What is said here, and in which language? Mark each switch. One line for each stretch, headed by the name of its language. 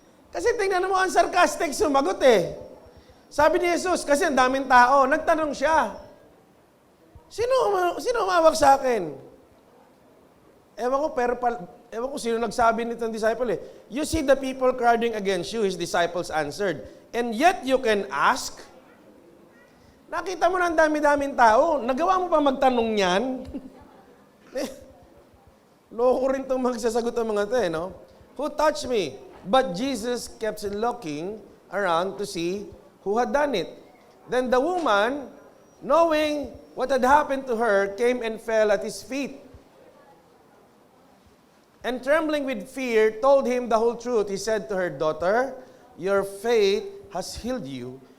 Filipino: Kasi tingnan mo, ang sarcastic sumagot eh. Sabi ni Jesus, kasi ang daming tao, nagtanong siya, sino umawak sa akin? Ewan ko sino nagsabi nitong disciple eh.
English: You see the people crowding against you, his disciples answered. And yet you can ask?
Filipino: Nakita mo na ang dami-daming tao, nagawa mo pa magtanong yan? Loko rin itong magsasagot ang mga ito eh, no?
English: Who touched me? But Jesus kept looking around to see who had done it. Then the woman, knowing what had happened to her, came and fell at his feet. And trembling with fear, told him the whole truth. He said to her, Daughter, your faith has healed you.